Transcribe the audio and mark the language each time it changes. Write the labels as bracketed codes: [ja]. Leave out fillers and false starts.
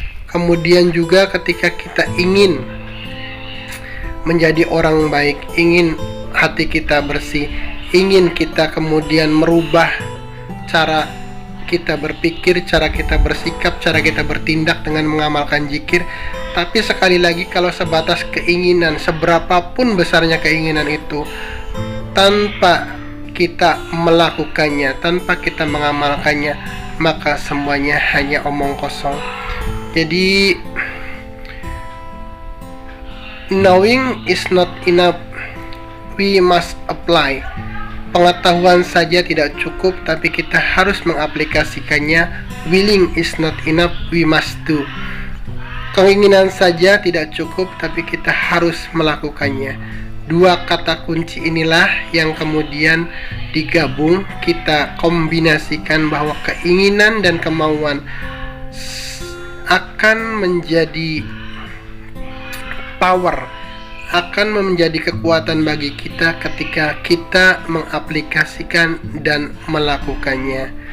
[id] Kemudian juga ketika kita ingin menjadi orang baik, ingin hati kita bersih, ingin kita kemudian merubah cara kita berpikir, cara kita bersikap, cara kita bertindak dengan mengamalkan zikir. Tapi sekali lagi, kalau sebatas keinginan, seberapapun besarnya keinginan itu, tanpa kita melakukannya, tanpa kita mengamalkannya, maka semuanya hanya omong kosong. Jadi [en] knowing is not enough, we must apply. [id] Pengetahuan saja tidak cukup, tapi kita harus mengaplikasikannya. [en] Willing is not enough, we must do. [id] Keinginan saja tidak cukup, tapi kita harus melakukannya. Dua kata kunci inilah yang kemudian digabung, kita kombinasikan bahwa keinginan dan kemauan akan menjadi power, akan menjadi kekuatan bagi kita ketika kita mengaplikasikan dan melakukannya.